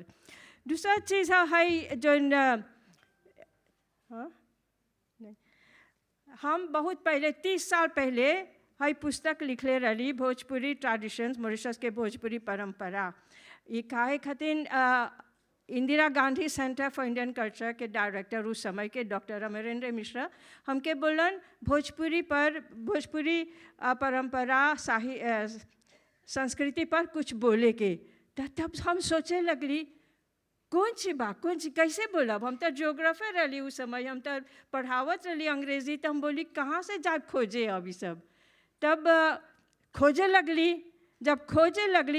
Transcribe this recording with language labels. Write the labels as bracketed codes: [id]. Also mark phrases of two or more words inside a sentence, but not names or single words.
[bho] दूसरा चीज़ है जो हाँ नहीं हम बहुत पहले 30 साल पहले है पुस्तक लिखले रही भोजपुरी ट्रेडिशंस मॉरिशस के भोजपुरी परंपरा ये काहे खातिर इंदिरा गांधी सेंटर फॉर इंडियन कल्चर के डायरेक्टर उस समय के डॉक्टर अमरेंद्र मिश्रा हमके बोलन भोजपुरी परंपरा संस्कृति पर कुछ बोले के तब हम सोचे लगली कौन सी बात कौन सी कैसे बोलब हम तो जोग्राफर रही उस समय हम तो पढ़ावत रही अंग्रेजी तो हम बोली कहाँ से जाए खोजे अभी सब तब खोजे लगली जब खोजे लगली